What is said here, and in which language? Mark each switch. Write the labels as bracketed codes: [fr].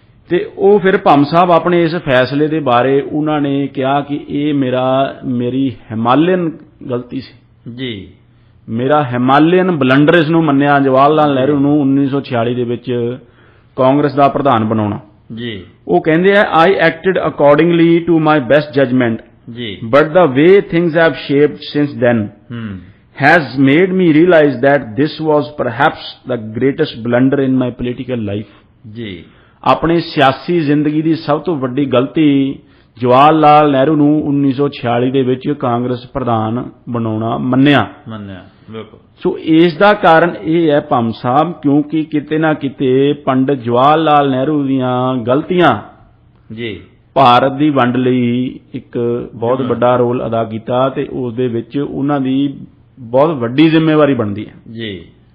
[pa] ਤੇ ਉਹ ਫਿਰ ਭੰਮ ਸਾਹਿਬ ਆਪਣੇ ਇਸ ਫੈਸਲੇ ਦੇ ਬਾਰੇ ਉਹਨਾਂ ਨੇ ਕਿਹਾ ਕਿ ਇਹ ਮੇਰੀ ਹਿਮਾਲਯਨ ਗਲਤੀ ਸੀ ਜੀ, ਮੇਰਾ ਹਿਮਾਲਯਨ ਬਲੰਡਰ ਇਸ ਨੂੰ ਮੰਨਿਆ ਜਵਾਹਰ ਲਾਲ ਨਹਿਰੂ ਨੂੰ 1946 ਦੇ ਵਿੱਚ ਕਾਂਗਰਸ ਦਾ ਪ੍ਰਧਾਨ ਬਣਾਉਣਾ ਜੀ। ਉਹ ਕਹਿੰਦੇ ਆ, [en] I acted accordingly to my best judgement ਜੀ, but the way things have shaped since then has made me realize that this was perhaps the greatest blunder in my political life ਜੀ। [pa] ਆਪਣੀ ਸਿਆਸੀ ਜ਼ਿੰਦਗੀ ਦੀ ਸਭ ਤੋਂ ਵੱਡੀ ਗਲਤੀ ਜਵਾਹਰ ਲਾਲ ਨਹਿਰੂ ਨੂੰ 1946 ਦੇ ਵਿੱਚ ਕਾਂਗਰਸ ਪ੍ਰਧਾਨ ਬਣਾਉਣਾ ਮੰਨਿਆ ਬਿਲਕੁਲ। ਸੋ ਇਸ ਦਾ ਕਾਰਨ ਇਹ ਹੈ ਭੰਮ ਸਾਹਿਬ, ਕਿਉਂਕਿ ਕਿਤੇ ਨਾ ਕਿਤੇ ਪੰਡਿਤ ਜਵਾਹਰ ਲਾਲ ਨਹਿਰੂ ਦੀਆਂ ਗਲਤੀਆਂ ਜੀ ਭਾਰਤ ਦੀ ਵੰਡ ਲਈ ਇੱਕ ਬਹੁਤ ਵੱਡਾ ਰੋਲ ਅਦਾ ਕੀਤਾ ਤੇ ਉਸ ਦੇ ਵਿੱਚ ਉਹਨਾਂ ਦੀ ਬਹੁਤ ਵੱਡੀ ਜ਼ਿੰਮੇਵਾਰੀ ਬਣਦੀ ਹੈ ਜੀ।